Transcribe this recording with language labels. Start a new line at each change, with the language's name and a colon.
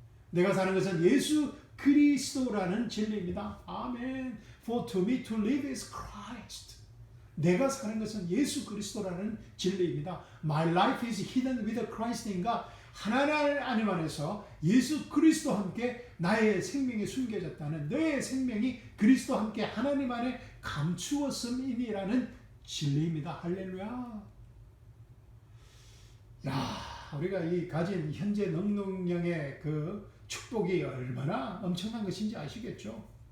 Korean: 내가 사는 것은 예수 그리스도라는 진리입니다. 아멘.
English: For to me to live is Christ.
Korean: 내가 사는 것은 예수 그리스도라는 진리입니다.
English: My life is hidden with Christ인가?
Korean: 하나님 안에서 예수 그리스도와 함께 나의 생명이 숨겨졌다는 너의 생명이 그리스도와 함께 하나님 안에 감추었음이라는 진리입니다. 할렐루야. 야, 우리가 이 가진 현재 능동형의 그 축복이 얼마나 엄청난 것인지 아시겠죠?